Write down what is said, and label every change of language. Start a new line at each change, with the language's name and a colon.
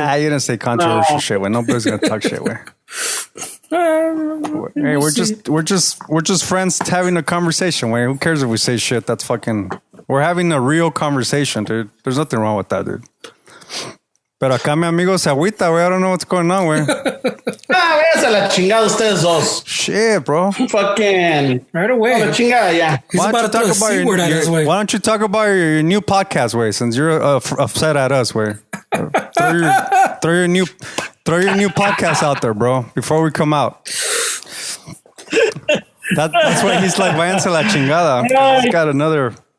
English: You didn't say controversial shit. When nobody's gonna talk shit. Where? Hey, we're just friends having a conversation. Wait, who cares if we say shit? That's fucking. We're having a real conversation, dude. There's nothing wrong with that, dude.
Spanish: Pero acá mi amigo se agüita, güey.
English: I don't know what's going on,
Spanish: güey. Váyanse a la chingada ustedes dos.
English: Shit, bro. Fucking. Right away.
Spanish: La chingada, yeah.
English: Why don't you talk about your new podcast, way? Since you're upset at us, way. Throw your new podcast out there, bro. Before we come out. That's why he's like,
Spanish: váyanse a la chingada.
English: He's got another.